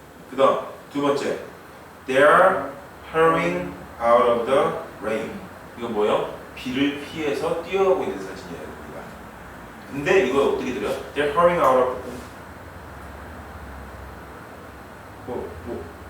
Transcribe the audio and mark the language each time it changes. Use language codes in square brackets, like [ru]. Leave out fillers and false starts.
[ko] 그 다음 두 번째. [en] They are hurrying out of the rain. [ko] 이거 뭐예요? 비를 피해서 뛰어가고 있는 사진이에요. 여기가. 근데 이거 어떻게 들어요? [en] They're hurrying out of [ko] 뭐.